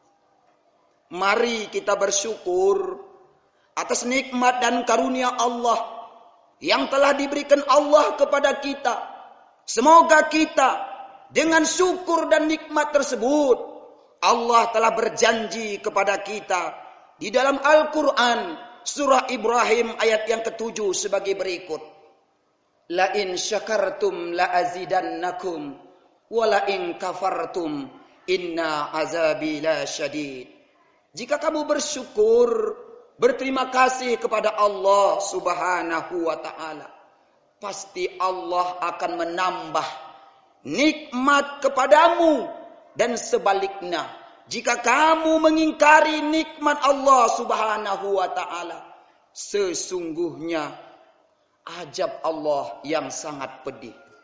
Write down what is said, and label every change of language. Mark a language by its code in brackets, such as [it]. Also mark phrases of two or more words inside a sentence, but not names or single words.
[id] Mari kita bersyukur atas nikmat dan karunia Allah yang telah diberikan Allah kepada kita. Semoga kita dengan syukur dan nikmat tersebut, Allah telah berjanji kepada kita di dalam Al-Quran surah Ibrahim ayat yang ke-7 sebagai berikut. [ar] لئن شكرتم لأزيدنكم ولئن كفرتم إن عذابي لشديد. [id] Jika kamu bersyukur, berterima kasih kepada Allah [ar] سبحانه وتعالى, [id] pasti Allah akan menambah nikmat kepadamu. Dan sebaliknya, jika kamu mengingkari nikmat Allah [ar] سبحانه وتعالى, [id] sesungguhnya azab Allah yang sangat pedih.